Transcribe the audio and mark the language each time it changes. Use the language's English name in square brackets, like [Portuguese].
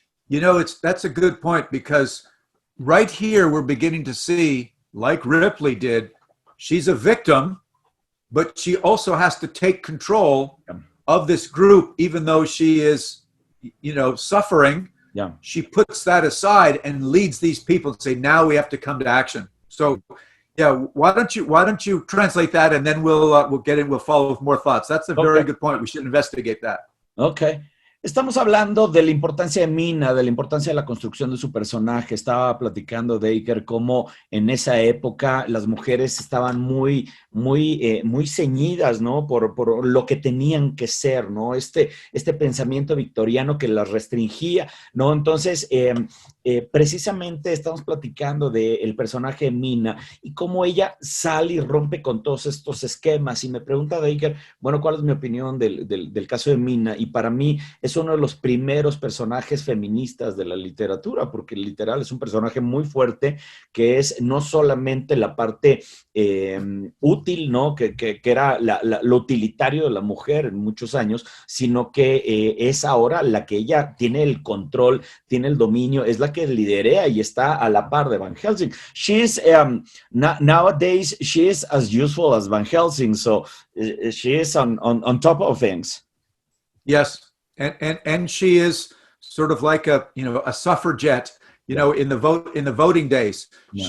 [English] You know, that's a good point, because right here we're beginning to see, like Ripley did, she's a victim, but she also has to take control of this group, even though she is, you know, suffering. Yeah. She puts that aside and leads these people to say, now we have to come to action. So yeah, why don't you translate that, and then we'll follow with more thoughts. That's a very good point. We should investigate that. Okay. [Spanish] Estamos hablando de la importancia de Mina, de la importancia de la construcción de su personaje. Estaba platicando Dacre cómo en esa época las mujeres estaban muy ceñidas, ¿no? Por lo que tenían que ser, ¿no? Este pensamiento victoriano que las restringía, ¿no? Entonces, precisamente estamos platicando del personaje de Mina y cómo ella sale y rompe con todos estos esquemas. Y me pregunta Dacre, bueno, ¿cuál es mi opinión del caso de Mina? Y para mí es uno de los primeros personajes feministas de la literatura, porque literal es un personaje muy fuerte, que es no solamente la parte útil, ¿no? Que era lo utilitario de la mujer en muchos años, sino que es ahora la que ella tiene el control, tiene el dominio, es la que liderea y está a la par de Van Helsing. [English] She's nowadays she is as useful as Van Helsing, so she is on top of things. Yes. And she is sort of like a suffragette, in the voting days. Yeah.